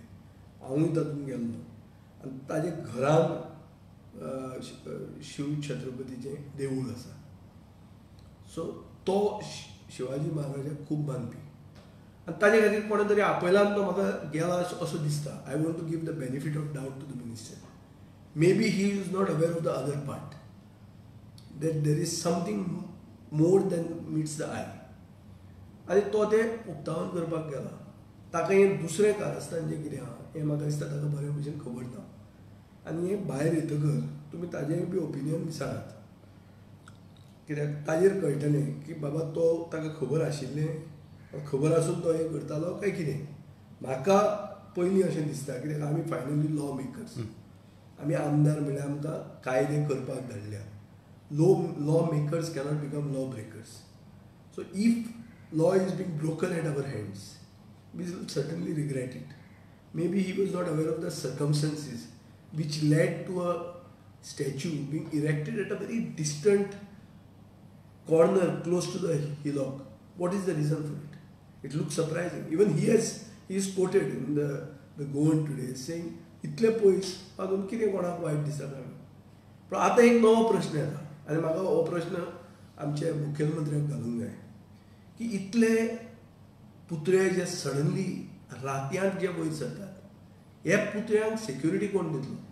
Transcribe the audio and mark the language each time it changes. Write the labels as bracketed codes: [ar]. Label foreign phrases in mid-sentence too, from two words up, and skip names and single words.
[kok] हांवूय तातूंत गेल्लो आनी ताजे घरान शिव छत्रपतीचें देवूळ आसा. सो तो शिवाजी महाराजाक खूब मानपी आनी ताजे खातीर कोणे तरी आपयला तो म्हाका गेला असो दिसता. [en] I want to give the benefit of doubt to the minister. May be he is not aware of the other part, that there is something more than meets the eye. [kok] आनी तो ते उक्तावण करपाक गेला. ताका हें दुसरें कारस्थान जें कितें आहा हें म्हाका दिसता ताका बरे भशेन खबर ना. आनी हें भायर येतकर तुमी ताजेंय बी ओपिनियन विचारात, कित्याक ताजेर कळटलें की बाबा तो ताका खबर आशिल्लें, खबर आसून तो हें करतालो काय कितें. म्हाका पयलीं अशें दिसता कित्याक आमी फायनली [en] law makers, [kok] आमी आमदार म्हणल्यार आमकां कायदे करपाक धाडल्या. [en] Law makers cannot become law breakers. So if law is being broken at our hands, we will certainly regret it. Maybe he was not aware of the circumstances which led to a statue being erected at a very distant corner close to the hillock. What is the reason for it? It looks surprising. Even he is quoted in the Goan today saying, [kok] "इतले पयस अजून कितें कोणाक वायट दिसता." पण आतां एक नवो प्रश्न येता आनी म्हाका हो प्रश्न आमच्या मुखेलमंत्र्याक घालूंक जाय की इतले पुतळे जे सडनली रातयांत जे वयर सरतात हे पुतळ्यांक सेक्युरिटी कोण दितलो.